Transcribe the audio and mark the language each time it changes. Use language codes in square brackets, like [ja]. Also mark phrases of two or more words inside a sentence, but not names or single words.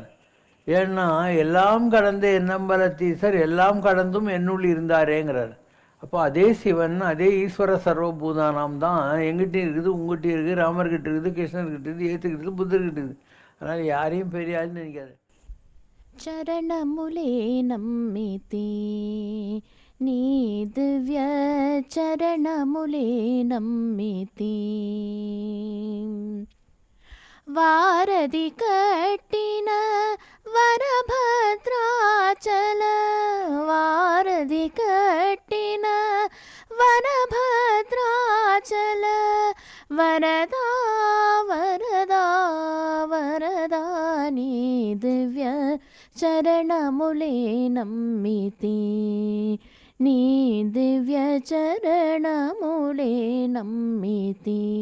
[ta] ஏன்னா எல்லாம் கடந்த என்னம்பலத்தீசர் எல்லாம் கடந்தும் என்னுள் இருந்தாரேங்கிறார். அப்போ அதே சிவன், அதே [sa] ईश्वर सर्वभूतानाम् [ta] தான் எங்கிட்டையும் இருக்குது, உங்கள்கிட்டையும் இருக்குது, ராமர்கிட்ட இருக்குது, கிருஷ்ணர்கிட்ட இருக்குது, ஏற்றுக்கிட்டு புத்தர்கிட்ட இருக்குது. அதனால் யாரையும் பெரிய ஆள்னு நினைக்காது. [te] చరణములే నమ్మితే నీ దివ్య చరణములే నమ్మితే వారధి కట్టిన వరభద్రాచల వారధి కట్టిన వరభద్రాచల వరదా వరదా వరదా నీ దివ్య చరణములే నమ్మితే నీ దివ్య చరణములే నమ్మితే